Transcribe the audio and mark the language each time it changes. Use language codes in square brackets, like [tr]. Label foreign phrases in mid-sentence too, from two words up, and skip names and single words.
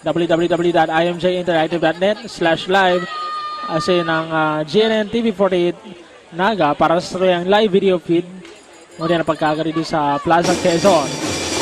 [bik] www.imjinteractive.net/live, asin ang GNN TV48 Naga para sa satuyang live video feed. Muna na pagkagari dito sa Plaza Quezon.